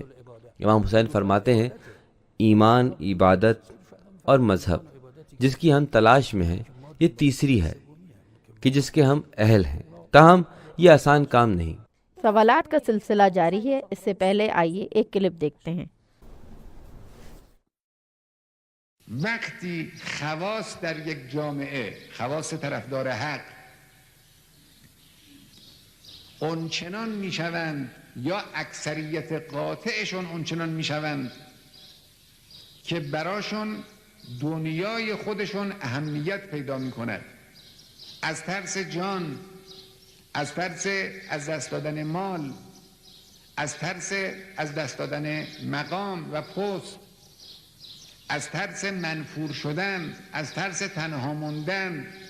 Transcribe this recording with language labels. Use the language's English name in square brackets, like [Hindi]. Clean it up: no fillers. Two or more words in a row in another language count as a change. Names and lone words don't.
[Urdu] امام حسین فرماتے ہیں ایمان، عبادت اور مذہب جس کی ہم تلاش میں ہیں، یہ تیسری ہے کہ جس کے ہم اہل ہیں، تاہم یہ آسان کام نہیں۔ سوالات کا سلسلہ جاری ہے، اس سے پہلے آئیے ایک کلپ دیکھتے ہیں۔ [Persian] وقتی خواص در یک جامعه، خواص طرفدار حق اونچنان میشوند یا اکثریت قاطعشون اونچنان میشوند که براشون دنیای خودشون اهمیت پیدا میکند، از ترس جان، از ترس از دست دادن مال، از ترس از دست دادن مقام و پست، از ترس منفور شدن، از ترس تنها موندن،